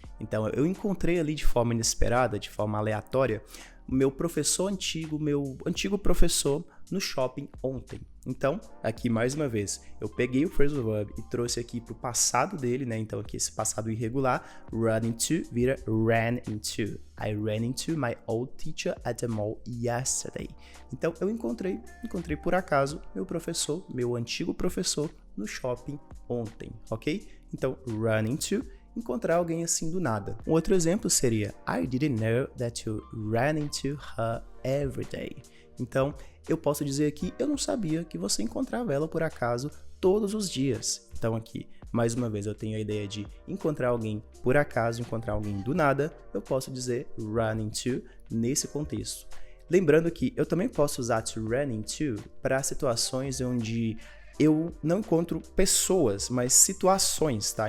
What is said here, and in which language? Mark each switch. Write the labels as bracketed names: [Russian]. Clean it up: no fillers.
[Portuguese] Então, eu encontrei ali de forma inesperada, de forma aleatória, meu professor antigo, meu antigo professor no shopping ontem. Então, aqui mais uma vez, eu peguei o phrasal verb e trouxe aqui para o passado dele, né? Então, aqui esse passado irregular, run into vira ran into. [English] I ran into my old teacher at the mall yesterday. [Portuguese] Então, eu encontrei por acaso meu professor, meu antigo professor no shopping ontem, ok? Então, run into, encontrar alguém assim do nada. Um outro exemplo seria [English] I didn't know that you ran into her every day. [Portuguese] Então, eu posso dizer aqui, eu não sabia que você encontrava ela por acaso todos os dias. Então aqui, mais uma vez, eu tenho a ideia de encontrar alguém por acaso, encontrar alguém do nada, eu posso dizer run into nesse contexto. Lembrando que eu também posso usar to run into para situações onde eu não encontro pessoas, mas situações, tá?